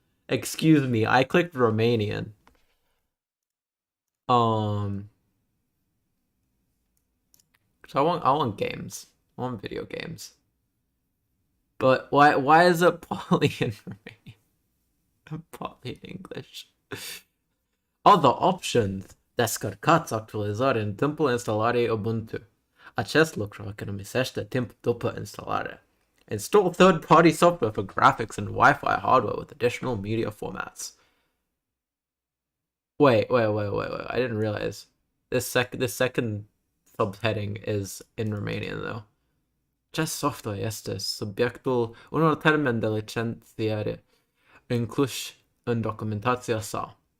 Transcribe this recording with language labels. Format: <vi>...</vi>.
<en>Excuse me, I clicked Romanian. So I want games. I want video games. But why is it partly in Romanian? Partly in English. Other options.</en> <ro>Descărcați, actualizare în timpul instalării Ubuntu. Acest lucru economisește timp după instalare.</ro> <en>Install third-party software for graphics and Wi-Fi hardware with additional media formats. Wait. I didn't realize this second subheading is in Romanian though.</en> <ro>Acest software este subiectul unor termeni de licențiere incluși în documentația sa.</ro>